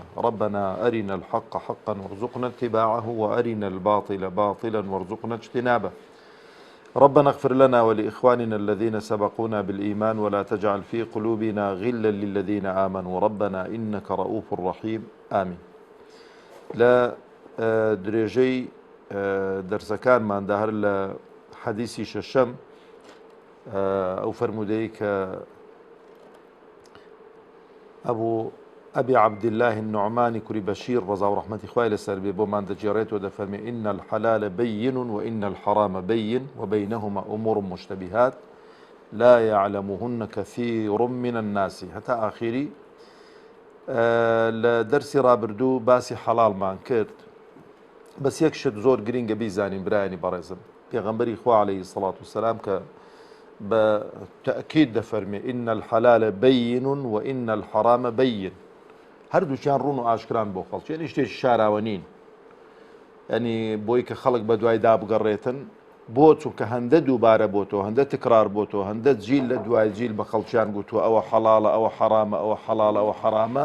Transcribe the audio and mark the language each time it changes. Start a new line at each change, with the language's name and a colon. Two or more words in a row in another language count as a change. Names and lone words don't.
Arabic: ربنا أرنا الحق حقا وارزقنا اتباعه وأرنا الباطل باطلا وارزقنا اجتنابه. ربنا اغفر لنا ولإخواننا الذين سبقونا بالإيمان ولا تجعل في قلوبنا غلا للذين آمنوا ربنا إنك رؤوف رحيم آمين.
Central Kurdish: لا درێژەی دەرسەکانماندا هەر لە حەدیسی شەشەم ئەو فەرمودەی کە ئەبوو ئەبی عەبدیالله النوعمانی کوڕی بەشیر ڕەزا و ڕەحمەتی خوای لەسەر بێ بۆمان دەجێڕێتەوە دەفەرمێ
Arabic: إن الحلال بين وإن الحرام بين وبينهما أمور مشتبهات لا يعلمهن كثير من الناس
Central Kurdish: هەتا ئاخری. لە دەرسی ڕابردوو باسی حەڵاڵمان کرد، بەس یەک شت زۆر گرنگە بیزانین برایانی بەڕێزم. پێغەمبەری خوا
Arabic: عەلەیهی سەڵات وسەلام
Central Kurdish: کە بە تەئکید دەفەرمێ
Arabic: إن الحلال بين وإن الحرام بين،
Central Kurdish: هەردووچیان ڕوون و ئاشکران بۆ خەڵک، یعنی شتێکی شاراوە نین، ینی بۆی کە خەڵک بە دوای دابگەڕێتن بۆ چونکە هەندە دووبارە بۆتەوە، هەندە تکرار بۆتەوە، هەندە جیل لە دوای جیل بە خەڵکیان گوتووە ئەوە حەڵاڵە ئەوە حەرامە ئەوە حەڵاڵە ئەوە حەرامە.